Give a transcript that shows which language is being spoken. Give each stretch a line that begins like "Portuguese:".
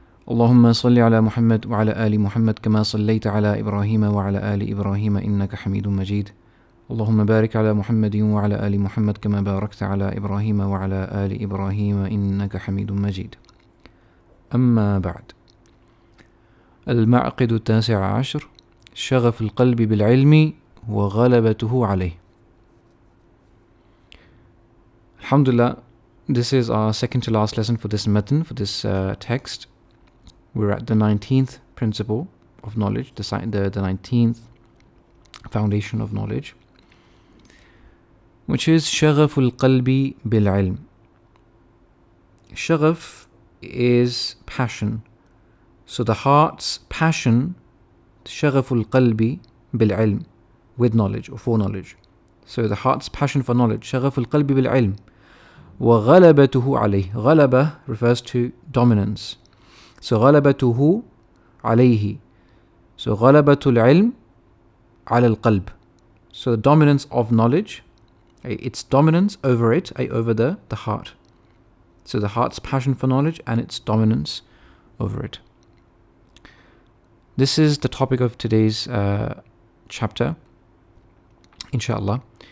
Arabic: اللهم صل على محمد وعلى آل محمد كما صليت على إبراهيم وعلى آل إبراهيم إنك حميد مجيد اللهم بارك على محمد وعلى آل محمد كما باركت على إبراهيم وعلى آل إبراهيم إنك حميد مجيد أما بعد المعقد التاسع عشر شغف القلب بالعلم وغلبته عليه.
English: Alhamdulillah, this is our second to last lesson for this matan, for this text. We're at the 19th principle of knowledge, the 19th foundation of knowledge, which is
Arabic: شغف القلب بالعلم.
English: Shaghaf is passion. So the heart's passion,
Arabic: شغف القلب بالعلم,
English: with knowledge or for knowledge. So the heart's passion for knowledge,
Arabic: شغف القلب بالعلم. وغلبته عليه.
English: غلبة refers to dominance.
Arabic: So غلبته عليه. So غلبة العلم على القلب.
English: So the dominance of knowledge, its dominance over it, over the heart. So the heart's passion for knowledge and its dominance over it. This is the topic of today's chapter, inshallah.